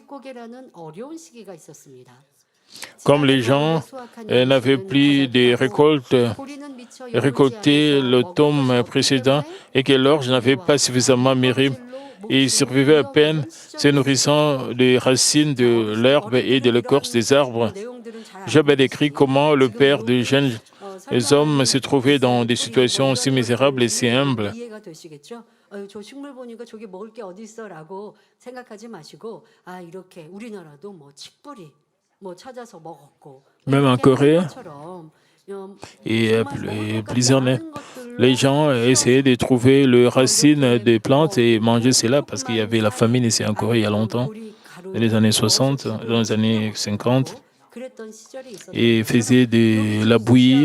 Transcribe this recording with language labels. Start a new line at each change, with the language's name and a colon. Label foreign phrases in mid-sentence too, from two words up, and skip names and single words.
French: Comme les gens n'avaient plus de récoltes récoltées l'automne précédent et que l'orge n'avait pas suffisamment mûri, ils survivaient à peine, se nourrissant des racines de l'herbe et de l'écorce des arbres. Job a décrit comment le père de jeunes hommes se trouvait dans des situations si misérables et si humbles.
Korean: 저 식물 보니까 저게 먹을 게 어디 있어라고 생각하지 마시고 이렇게 우리나라도 뭐 칡뿌리 뭐 찾아서 먹었고
French: Même en Corée et plusieurs les gens essayaient de trouver les racines des plantes et manger cela parce qu'il y avait la famine ici en Corée il y a longtemps, dans les années 60, dans les années 50, et faisaient de la bouillie.